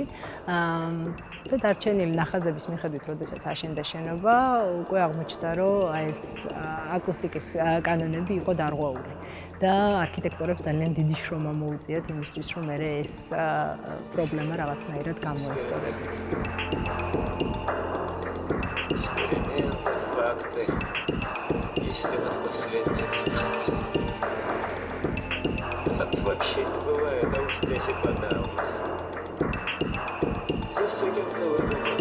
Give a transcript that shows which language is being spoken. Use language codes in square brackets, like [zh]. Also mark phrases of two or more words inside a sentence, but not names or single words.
[ka] და დარჩენილი ნახაზების მიხედვით, როდესაც აშენდა შენობა, უკვე აღმოჩნდა, რომ აი ეს აკუსტიკის კანონები იყო დარღვეული. და არქიტექტორებს ძალიან დიდი შრომა მოუწიათ იმისთვის, რომ ეს პრობლემა რაღაცნაირად გამოესწორებინათ. [ru] Эксперименты, факты, истина в последней инстанции. Фактов вообще не бывает, а уж здесь и подавно. За всяким колыбом.